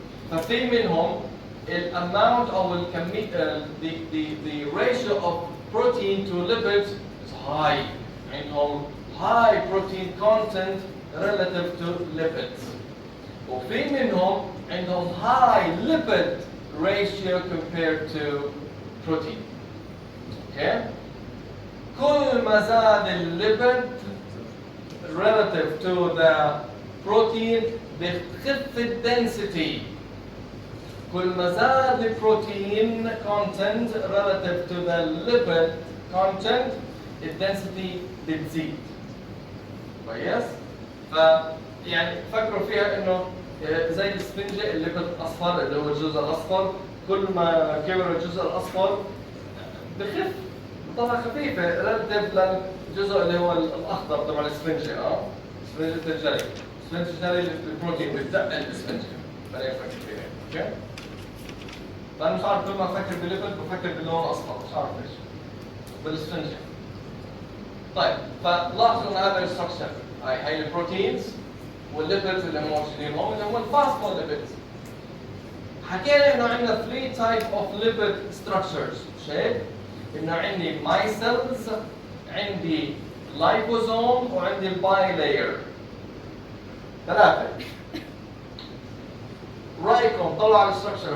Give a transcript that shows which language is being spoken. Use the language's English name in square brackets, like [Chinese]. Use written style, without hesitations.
[Arabic] ففي منهم الامount أو الكمية [English] the ratio of protein to lipids is high. عندهم high protein content relative to lipids. [Arabic] وفي منهم عندهم [English] high lipid ratio compared to protein. Okay? [Arabic] كل ما زاد الليبيد [English] relative to the protein [Arabic] بتخف الدنسيتي. كل ما زاد البروتين [English] content relative to the lipid content [Arabic] الدنسيتي بتزيد. كويس؟ يعني فكروا فيها انه زي السفنجة الليبيد الاصفر اللي هو الجزء الاصفر، كل ما كبر الجزء الاصفر بخف بطلع خفيفة relative للجزء اللي هو الاخضر تبع السفنجة. سفنجة الجلي، سفنجة الجلي البروتين بتدق السفنجة. خلينا نفكر فيها. اوكي؟ فانا مش عارف كل ما افكر بالليبيد بفكر باللون الاصفر، مش عارف ليش. بالسفنجة. طيب فلاحظوا ان هذا الستراكشر هاي البروتينز والليبيدز اللي موجودين هون اللي هم الفاسفوليبيدز. حكينا انه عندنا [English] 3 type of lipid structures. [Arabic] شايف؟ انه عندي مايسلز، عندي لايبوزوم، وعندي الباي لاير. ثلاثة. رأيكم طلعوا على الستراكشر.